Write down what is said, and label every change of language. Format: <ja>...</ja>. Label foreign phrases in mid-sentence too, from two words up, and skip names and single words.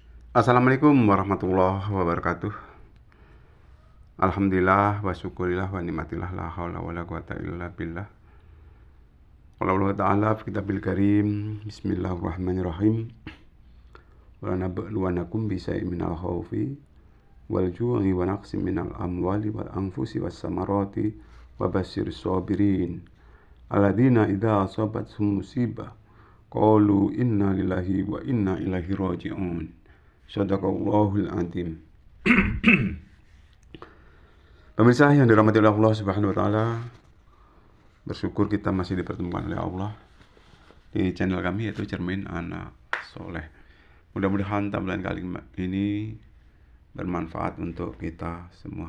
<ar>السلام عليكم ورحمة الله وبركاته الحمد لله وشكر الله ونعمة الله لا حول ولا قوة إلا بالله. قال الله تعالى في الكتاب الكريم. بسم الله الرحمن الرحيم. ولنبلونكم بشيء من الخوف والجوع ونقص من الأموال والأنفس والثمرات وبشر الصابرين الذين إذا أصابتهم مصيبة قالوا إنا لله وإنا إليه راجعون. صدق الله العظيم.</ar> <id>Pemirsa yang dirahmati oleh Allah</id> <ar>سبحانه وتعالى,</ar> <id>bersyukur kita masih dipertemukan oleh Allah di channel kami yaitu Cermin Anak Soleh. Mudah-mudahan tampilan kali ini bermanfaat untuk kita semua.</id>